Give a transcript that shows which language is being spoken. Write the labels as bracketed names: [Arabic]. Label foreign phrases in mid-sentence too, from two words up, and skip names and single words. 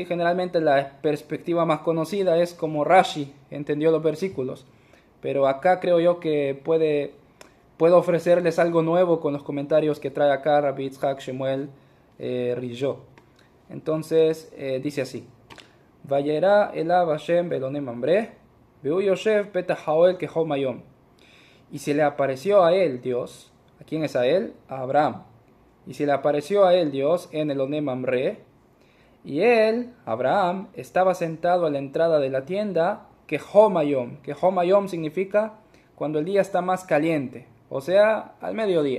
[Spanish] Generalmente la perspectiva más conocida es como Rashi entendió los versículos, pero acá creo yo que puedo ofrecerles algo nuevo con los comentarios que trae acá Rabbi Yitzhak Shemuel Rizhó. Entonces dice así: [Hebrew] וירא אליו השם באלוני ממרא, והוא יושב פתח האהל כחום היום. [Spanish] Y se le apareció a él Dios. ¿A quién es a él? A Abraham. Y se le apareció a él Dios en el Oné Mamre, y él, Abraham, estaba sentado a la entrada de la tienda, que Homayom significa cuando el día está más caliente, o sea, al mediodía.